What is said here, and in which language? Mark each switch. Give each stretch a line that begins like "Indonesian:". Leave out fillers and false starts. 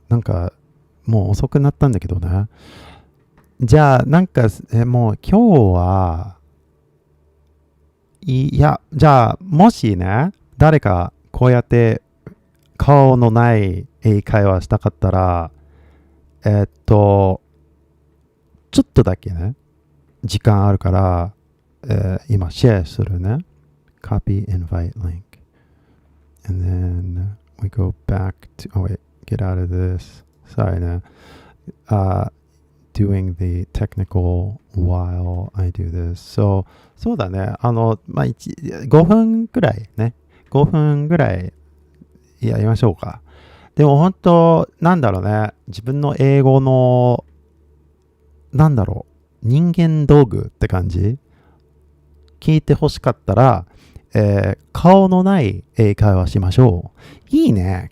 Japanese: なんか、もう遅くなったんだけどね。じゃあ、なんか、もう今日は、じゃあ、もしね、誰かこうやって顔のない英会話したかったら、ちょっとだけね、時間あるから、今シェアするね。
English: Copy invite link. And then we go back to, get out of this. Sorry ね。 doing the technical while I do this.
Japanese: そうだね。5分くらいね。 5分ぐらいやりましょうか。でも本当、なんだろうね。自分の英語の、なんだろう。人間道具って感じ？聞いてほしかったら、顔のない英会話しましょう。いいね。